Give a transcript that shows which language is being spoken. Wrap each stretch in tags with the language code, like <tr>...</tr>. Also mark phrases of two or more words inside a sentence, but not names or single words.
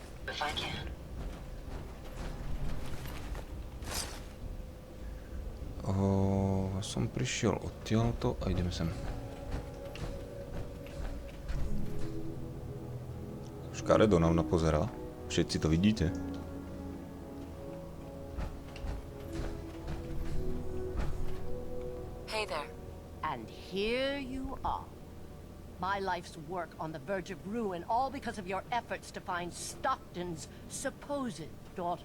<en>if I can.</en> <sk>Som prišiel odtiaľto a ideme sem. Škaredo nám napozerá. Všetci to vidíte.</sk> <en>Hey there. And here you are. My life's work on the verge of ruin, all because of your efforts to find Stockton's supposed daughter.</en>